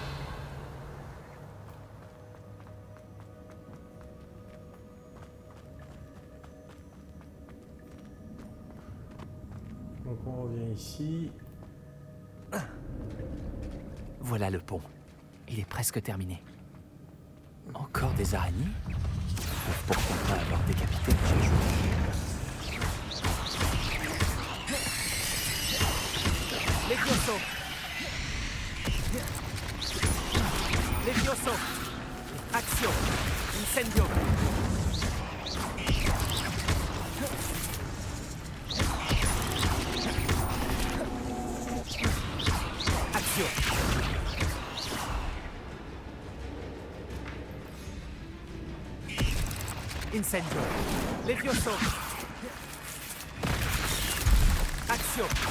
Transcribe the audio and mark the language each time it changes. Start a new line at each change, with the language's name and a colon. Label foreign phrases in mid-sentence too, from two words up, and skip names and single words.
French: Donc on revient ici. Voilà le pont. Il est presque terminé. Encore des araignées? Pourquoi pas avoir décapité le jeu? Levioso. Levioso. Action. Incendio. Action. Incendio. Levioso. Action.